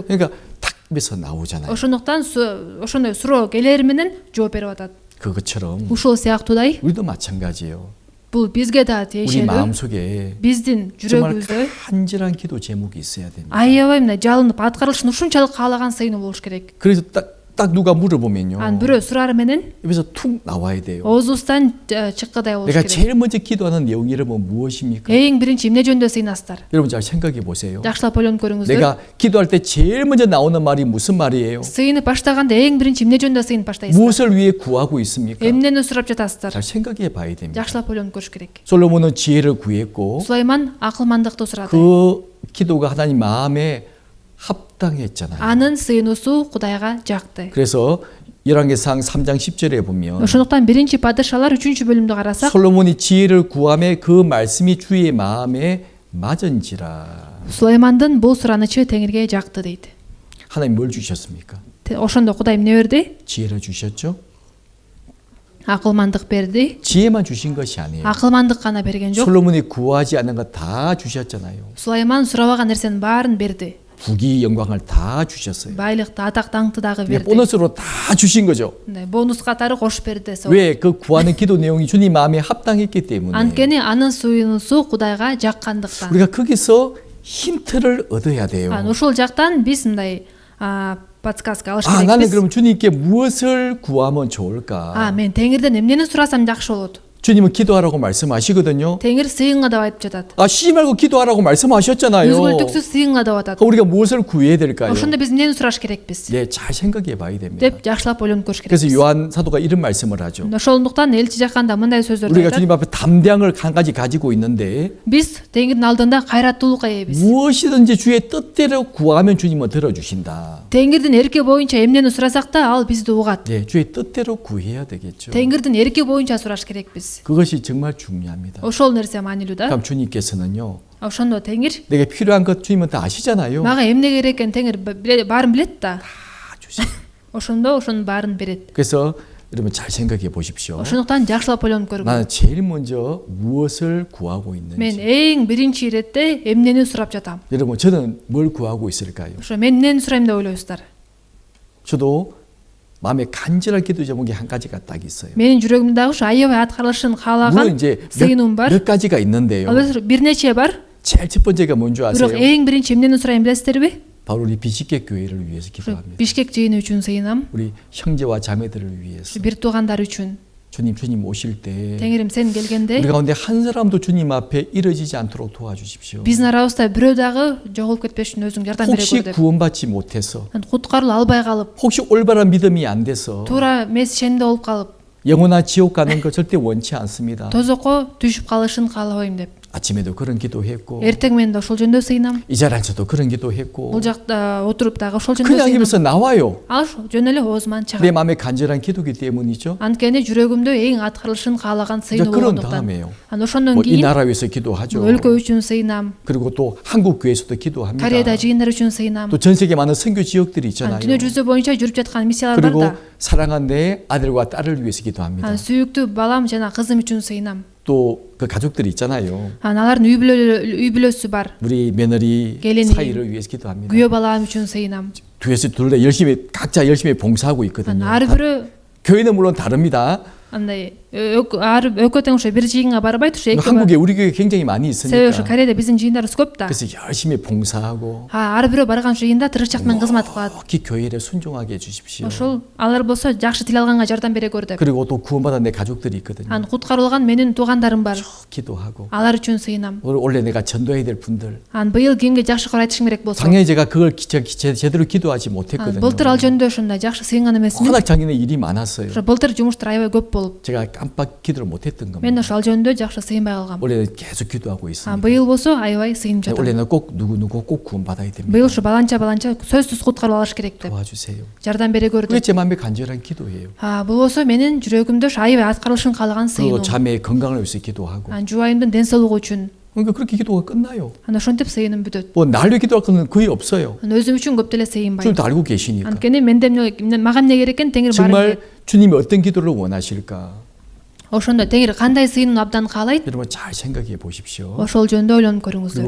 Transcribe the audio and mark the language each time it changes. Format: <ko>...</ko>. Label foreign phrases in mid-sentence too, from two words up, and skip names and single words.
<ko>그러니까 딱 입에서 나오잖아요.</ko> <ky>Ошондуктан ошондой суроо келери менен жооп берип атат.</ky> <ko>그것처럼</ko> <ky>Ушул сыяктуудай</ky> <ko>우리도 마찬가지예요.</ko> <ky>бул бизге да</ky> <ko>우리</ko> <ky>тиешелүү.</ky> <ko>마음속에</ko> <ky>Биздин</ky> <ko>정말</ko> <ky>жүрөгүбүздө</ky> <ko>간절한 기도 제목이 있어야 됩니다.</ko> <ky>аябай мына жалынып аткарылышын ушунчалык каалаган сыйынуу болуш керек.</ky> <ko>그래서 딱 누가 물어보면요.</ko> <ky>Анан бирөө сурары менен</ky> <ko>입에서 툭 나와야 돼요.</ko> <ky>оозубуздан чыккыдай болуш</ky> <ko>내가</ko> <ky>керек.</ky> <ko>제일 먼저 기도하는 내용이 여러분 무엇입니까?</ko> <ky>Эң биринчи эмне жөнүндө сыйынасыздар?</ky> <ko>여러분 잘 생각해 보세요.</ko> <ky>Жакшылап ойлонуп көрүңүздөр.</ky> <ko>내가 기도할 때 제일 먼저 나오는 말이 무슨 말이에요?</ko> <ky>Сыйынып баштаганда эң биринчи эмне жөнүндө сыйынып баштайсыздар?</ky> <ko>무엇을 위해 구하고 있습니까?</ko> <ky>Эмнени сурап жатасыздар?</ky> <ko>잘 생각해 봐야 됩니다.</ko> <ky>Жакшылап ойлонуп көрүш керек.</ky> <ko>솔로몬은 지혜를 구했고</ko> <ky>Сулайман акылмандыкты сурады.</ky> <ko>그 기도가 하나님 마음에 합당했잖아요.</ko> <ky>Анын сыйынуусу Кудайга жакты.</ky> <ko>그래서 열왕기상 3장 10절에 보면</ko> <ky>Ошондуктан биринчи падышалар 3-бөлүмдү карасак,</ky> <ko>솔로몬이 지혜를 구함에 그 말씀이 주의 마음에 맞은지라.</ko> <ky>Сулаймандын бул суранычы Теңирге жакты дейт.</ky> <ko>하나님 뭘 주셨습니까?</ko> <ky>Ошондо Кудай эмне берди?</ky> <ko>지혜를 주셨죠?</ko> <ky>Акылмандык берди.</ky> <ko>지혜만 주신 것이 아니에요.</ko> <ky>Акылмандык гана берген жок.</ky> <ko>솔로몬이 구하지 않은 거 다 주셨잖아요.</ko> <ky>Сулайман сурабаган нерсенин баарын берди.</ky> <ko>부귀 영광을 다 주셨어요.</ko> <ky>Байлыкты, атак, даңкты дагы</ky> <ko>그냥</ko> <ky>берди.</ky> <ko>보너스로 다 주신 거죠.</ko> <ky>Бонус катары кошуп берди десе.</ky> <ko>왜? 그 구하는 기도 내용이 주님 마음에 합당했기 때문에.</ko> <ky>Анткени анын сыйынуусу Кудайга жаккандыктан.</ky> <ko>우리가 거기서 힌트를 얻어야 돼요.</ko> <ky>Ушул жактан биз мындай подсказка алыш</ky> <ko>나는</ko> <ky>керекпиз.</ky> <ko>그럼 주님께 무엇을 구하면 좋을까?</ko> <ky>Мен Теңирден эмнени сурасам жакшы болот?</ky> <ko>주님은 기도하라고 말씀하시거든요.</ko> <ky>Теңир сыйынга деп айтып жатат.</ky> <ko>쉬지 말고 기도하라고 말씀하셨잖아요.</ko> <ky>Үзгүлтүксүз сыйынга деп атат.</ky> <ko>우리가 무엇을 구해야 될까요?</ko> <ky>Ошондо биз эмнени сураш керекпиз?</ky> <ko>네, 잘 생각해 봐야 됩니다.</ko> <ky>деп жакшылап ойлонуп көрүш</ky> <ko>그래서</ko> <ky>керекпиз.</ky> <ko>요한 사도가 이런 말씀을 하죠.</ko> <ky>Ошондуктан элчи жакканда мындай сөздөрдү</ky> <ko>우리가</ko> <ky>айтат.</ky> <ko>주님 앞에 담량을 한 가지 가지고 있는데</ko> <ky>Биз Теңирдин алдында кайраттуулукка ээбиз.</ky> <ko>무엇이든지 주의 뜻대로 구하면 주님은 들어주신다.</ko> <ky>Теңирдин эрки боюнча эмнени сурасак да ал бизди угат.</ky> <ko>네, 주의 뜻대로 구해야 되겠죠.</ko> <ky>Теңирдин эрки боюнча сураш керекпиз.</ky> <ko>그것이 정말 중요합니다.</ko> <ky>Ошол нерсе маанилүү да.</ky> <ko>그럼 주님께서는요.</ko> <ky>Ошондо Теңир</ky> <ko>내게 필요한 것 주님은 다 아시잖아요.</ko> <ky>мага эмне керек экенин Теңир баарын билет да.</ky> <ko>다 주시.</ko> <ky>Ошондо ошонун баарын берет.</ky> <ko>그래서 여러분 잘 생각해 보십시오.</ko> <ky>Ошондуктан жакшылап ойлонуп көргүл.</ky> <ko>나는 제일 먼저 무엇을 구하고</ko> <ky>Мен</ky> <ko>있는지.</ko> <ky>эң биринчи иретте эмнени сурап жатам?</ky> <ko>여러분 저는 뭘 구하고 있을까요?</ko> <ky>Ошо мен эмнени сурайм деп ойлойсуздар?</ky> <ko>저도 마음에 간절한 기도 제목이 한 가지가 딱 있어요.</ko> <ky>Менин жүрөгүмдө дагы ушу аябай аткарылышын</ky> <ko>물론</ko> <ky>каалаган</ky> <ko>이제</ko> <ky>сыйынуум бар.</ky> <ko>몇 가지가 있는데요.</ko> <ky>Ал бир нече бар.</ky> <ko>제일 첫 번째가 뭔지</ko> <ky>Бирок</ky> <ko>아세요?</ko> <ky>эң биринчи эмнени сурайм билесиздерби?</ky> <ko>바로 우리 비식계 교회를 위해서 기도합니다.</ko> <ky>Бишкек жыйыны үчүн сыйынам.</ky> <ko>우리 형제와 자매들을 위해서.</ko> <ky>Бир туугандар үчүн.</ky> <ko>주님 오실 때</ko> <ky>Теңирим сен келгенде</ky> <ko>우리 가운데 한 사람도 주님 앞에 이르지지 않도록 도와주십시오.</ko> <ky>биздин арабызда бирөө дагы жоголуп кетпеш үчүн өзүң жардам бере</ky> <ko>혹시</ko> <ky>көр деп.</ky> <ko>구원받지 못해서</ko> <ky>Куткарылып албай калып,</ky> <ko>혹시 올바른 믿음이 안 돼서</ko> <ky>туура эмес ишенимде болуп калып,</ky> <ko>영원한 지옥 가는 거 절대 원치 않습니다.</ko> <ky>тозокко түшүп калышын каалабайм деп.</ky> <ko>아침에도 그런 기도했고</ko> <ky>эртең менен да ошол жөнүндө сыйынам.</ky> <ko>이 자리에서도 그런 기도했고</ko> <ky>Бул жакта отуруп дагы ошол жөнүндө</ky> <ko>그냥</ko> <ky>сыйынам.</ky> <ko>입에서 나와요.</ko> <ky>Ал жөн эле оозуман</ky> <ko>내</ko> <ky>чыгат.</ky> <ko>마음에 간절한 기도기 때문이죠.</ko> <ky>Анткени жүрөгүмдө эң аткарылышын каалаган</ky> <ko>이제</ko> <ky>сыйынуу</ky> <ko>그런</ko> <ky>болгондуктан.</ky> <ko>다음에요.</ko> <ky>Аны ошондон</ky> <ko>뭐 이</ko> <ky>кийин</ky> <ko>나라 위해서 기도하죠.</ko> <ky>өлкө үчүн сыйынам.</ky> <ko>그리고 또 한국 교회에서도 기도합니다.</ko> <ky>Кореяда жыйындар үчүн сыйынам.</ky> <ko>또 전 세계 많은 선교 지역들이 있잖아요.</ko> <ky>Дүнө жүзү боюнча жүрүп жаткан миссиялар бар</ky> <ko>그리고</ko> <ky>да.</ky> <ko>사랑한 내 아들과 딸을 위해서 기도합니다.</ko> <ky>Сүйүктүү балам жана кызым үчүн сыйынам.</ky> <ko>또 그 가족들이 있잖아요.</ko> <ky>Алардын үй бүлөсү бар.</ky> <ko>우리 며느리 갤린이 사이를 위해서 기도합니다.</ko> <ky>그여 балам үчүн сыйынам.</ky> <ko>뒤에서 둘 다 열심히 각자 열심히 봉사하고 있거든요.</ko> <ky>ар бирөө</ky> <ko>교회는 물론 다릅니다.</ko> <ky>андай экөө тең ошо бир жыйынга барбайт, ошо эки</ky> <ko>한국에 우리 교회 굉장히 많이</ko> <ky>себеби ошо</ky> <ko>있으니까.</ko> <ky>Кореяда биздин жыйындарыбыз көп да.</ky> <ko>그래서 열심히 봉사하고</ko> <ky>ар бирөө барган жыйында тырышчаак менен кызмат кылат.</ky> <ko>꼭 교회를 순종하게 해주십시오.</ko> <ky>Ошол алар болсо жакшы тил алганга жардам бере көр деп.</ky> <ko>그리고 또 구원받은 내 가족들이 있거든요.</ko> <ky>куткарылган менин туугандарым бар.</ky> <ko>기도하고</ko> <ky>Алар үчүн сыйынам.</ky> <ko>원래 내가 전도해야 될 분들</ko> <ky>Быйыл кимге жакшы кор айтышым керек болсо.</ky> <ko>당연히 제가 그걸 제대로 기도하지 못했거든요.</ko> <ky>былтыр ал жөнүндө ошондой жакшы сыйынган эмесмин.</ky> <ko>워낙 작년에 일이 많았어요.</ko> <ky>ошо былтыр жумуштар аябай көп болуп,</ky> <ko>제가 깜빡 기도를 못했던</ko> <ky>мен</ky> <ko>겁니다.</ko> <ky>ошо ал жөнүндө жакшы сыйынбай калгам.</ky> <ko>원래는 계속 기도하고 있습니다.</ko> <ky>быйыл болсо аябай сыйынып жатам.</ky> <ko>원래는 꼭 누구 꼭 구원받아야 됩니다.</ko> <ky>быйыл ушу баланча сөзсүз куткарып алыш керек деп</ky> <ko>도와주세요.</ko> <ky>жардам бере көр</ky> <ko>그게</ko> <ky>деп.</ky> <ko>제 마음에 간절한 기도예요.</ko> <ky>бул болсо менин жүрөгүмдө ошо аябай аткарылышын каалаган</ky> <ko>그리고</ko> <ky>сыйынуу.</ky> <ko>자매의 건강을 위해서 기도하고</ko> <ky>жубайымдын ден соолугу үчүн.</ky> <ko>그러니까 그렇게 기도가 끝나요.</ko> <ky>ошентип сыйыным бүтөт.</ky> <ko>뭐 날로 기도할 건 거의 없어요.</ko> <ky>өзүм үчүн көп деле сыйынбайм.</ky> <ko>주님도 알고 계시니까.</ko> <ky>анткени мага эмне керек экен теңир баарын</ky> <ko>정말</ko> <ky>билет.</ky> <ko>주님이 어떤 기도를 원하실까?</ko> <ky>ошондо теңир кандай сыйынууну абдан каалайт,</ky> <ko>여러분 잘 생각해 보십시오.</ko> <ky>ошол жөнүндө ойлонуп</ky> <ko>그리고</ko> <ky>көрүңүздөр.</ky>